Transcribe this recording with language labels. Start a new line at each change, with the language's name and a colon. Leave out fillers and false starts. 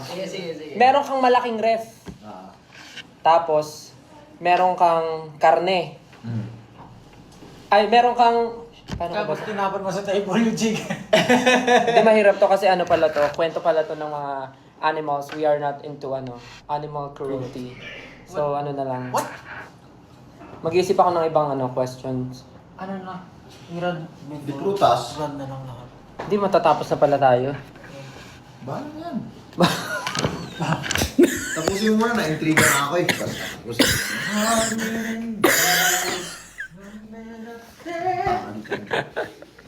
Filipino: Sige. Meron kang malaking ref. Tapos, meron kang karne. Ay, meron kang... Paano ko ba? Tapos tinapon mo sa table yung chicken. Hindi mahirap to kasi ano pala to. Kwento pala to ng mga animals.
English: We are not into animal cruelty.
Filipino: So, ano na lang.
English: What?
Filipino: Mag-iisip ako ng ibang questions. Ano na? Irad. Di prutas. Irad na lang lahat. Hindi, matatapos na pala tayo. Bahala na yan. Tapusin mo muna, na-intriga na ako eh. Tapusin mo.